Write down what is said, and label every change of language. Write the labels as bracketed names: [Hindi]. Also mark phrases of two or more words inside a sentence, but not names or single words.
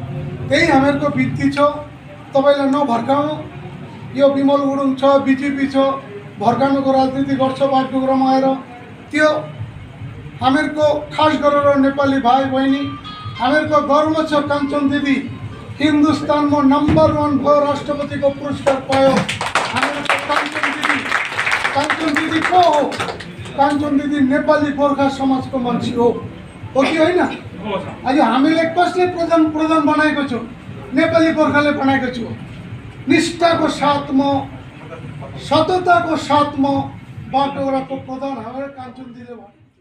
[Nepali] त्यही हामीहरूको भित्ति छ। तपाईलाई नभर्काउँ, यो विमल गुरुङ छ, बीजेपी छ, भर्काउनुको राजनीति गर्छ बागडोगरामा आएर। त्यो हामीहरूको खास गरेर नेपाली भाइ बहिनी, हामीहरूको गर्व छ। काञ्चन दिदी हिंदुस्तान में नंबर 1 भयो, राष्ट्रपति को पुरस्कार पायो। काञ्चन दीदी को हो? काञ्चन दीदी नेपाली गोर्खा समाज को मान्छे हो कि होइन? आज हामीले कसले प्रधान बनाएको छु? नेपाली गोर्खाले बनाएको छु। [Hindi] निष्ठा को साथ में, सतता को साथ में बागडोगरा को प्रधान हमारे काञ्चन दीदी।